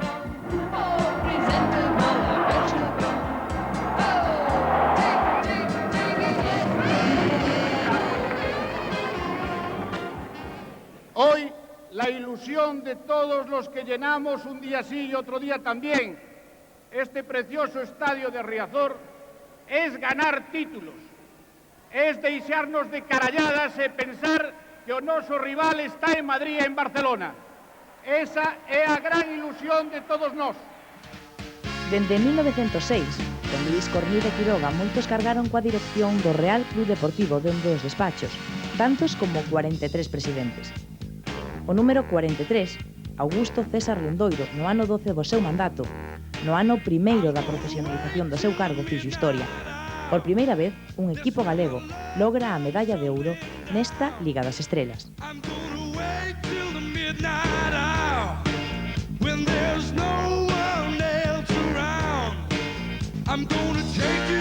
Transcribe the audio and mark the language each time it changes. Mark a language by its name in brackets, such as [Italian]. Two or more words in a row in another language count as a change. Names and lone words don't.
[Spanish] Hoy la ilusión de todos los que llenamos un día sí y otro día también este precioso estadio de Riazor es ganar títulos, es [Galician] deixarnos de caralladas e pensar que o noso rival está en Madrid e en Barcelona. Esa é a gran ilusión de todos nós. Dende 1906, con Luis Cornide Quiroga, moitos cargaron coa dirección do Real Club Deportivo dende os despachos, tantos como 43 presidentes. O número 43, Augusto César Lendoiro, no ano 12 do seu mandato, no ano primeiro da profesionalización do seu cargo, fixo historia. Por primeira vez, un equipo galego logra a medalla de ouro nesta Liga das Estrelas. [English] I'm gonna take